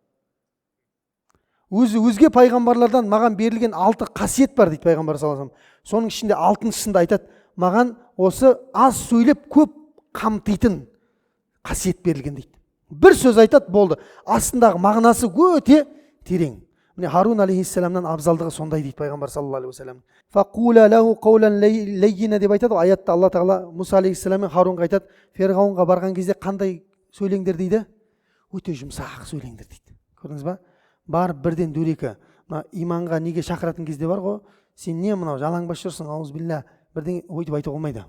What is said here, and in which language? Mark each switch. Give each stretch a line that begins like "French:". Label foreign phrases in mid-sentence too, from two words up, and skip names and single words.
Kazakh: Өзге пайғамбарлардан маған берілген 6 қасиет бар дейді пайғамбар
Arabic: صلى الله عليه وسلم.
Kazakh: Соның ішінде 6-шысында айтады, маған осы аз сөйлеп көп қамтитын қасиет берілген дейді. Бір сөз айтады, болды. Астындағы мағынасы өте терең. Міне Харун алейхиссаламнан абзалдығы сондай дейді пайғамбар
Arabic: صلى الله عليه وسلم. فقولا له قولا لينا
Kazakh: деп айтады. Аятта Алла Тағала Мұса алейхиссалам мен Харунға айтады, Ферғауынға барған кезде қандай сөйлеңдер дейді? Өте жұмсақ сөйлеңдер дейді. Көрдіңіз ба? Бар бірден дөрекі. Мына иманға неге шақыратын кезде бар ғой, сен не мынау жалаңбас жүрсің, аузубилля, бірден өйтіп айтуға болмайды.